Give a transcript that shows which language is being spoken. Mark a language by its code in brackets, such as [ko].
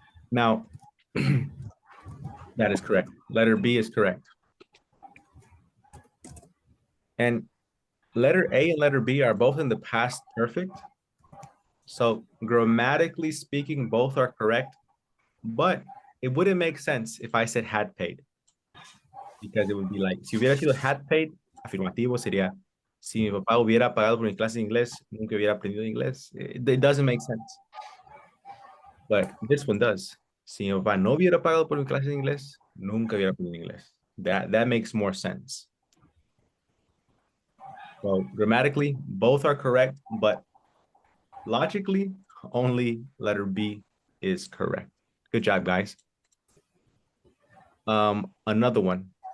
[en] Now, that is correct. Letter B is correct. And letter A and letter B are both in the past perfect. So grammatically speaking, both are correct, but it wouldn't make sense if I said had paid. Because it would be like, [es] si hubiera sido had paid, afirmativo sería, si mi papá hubiera pagado por mi clase de inglés, nunca hubiera aprendido inglés. [en] It doesn't make sense. But this one does. [es] Si mi papá no hubiera pagado por mi clase de inglés, nunca hubiera aprendido inglés. [en] That makes more sense. So grammatically, both are correct, but logically, only letter B is correct. Good job, guys. Another one.